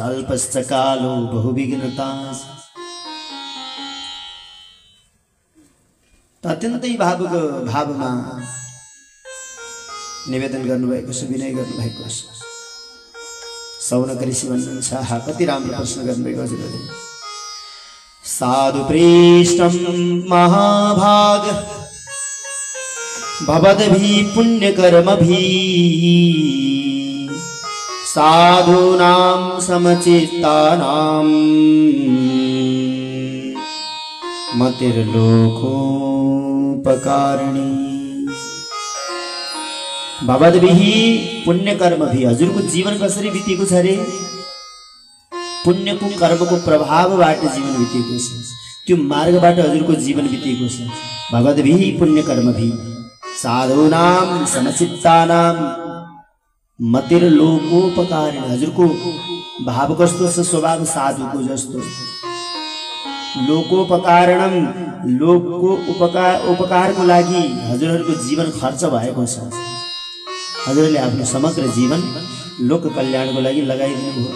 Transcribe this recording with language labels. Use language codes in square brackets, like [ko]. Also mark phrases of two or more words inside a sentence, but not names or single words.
[sa] अल्पश्च कालो बहुविघ्नता। [ne] अत्यन्तै भावमा निवेदन गर्नुभएको छ, विनय गर्नुभएको छ। सौनक ऋषि भन्नुहुन्छ, कति राम्रो प्रश्न गर्नुभएको हजुरले। [sa] साधु प्रेष्टम महाभाग भवद्भि पुण्यकर्मभि साधूनां समचित्तानां मतिर्लोकोपकारिणी। भवद्भिः पुण्यकर्मभि, [ne] हजुरको जीवन कसरी बितेको छ रे? पुण्यको कर्मको प्रभावबाट जीवन बितेको छ, त्यो मार्गबाट हजुरको जीवन बितेको छ। [sa] भगवद्भिः पुण्यकर्मभि साधूनां समचित्तानां मतिर्लोकोपकारिणी। [ne] हजुरको भाव कस्तो छ? स्वभाव साधुको जस्तो। लोकोपकारणम, लोकको उपकारको लागि हजुरहरूको जीवन खर्च भएको छ। हजुरले आफ्नो समग्र जीवन लोक कल्याणको लागि लगाइदिनु भयो।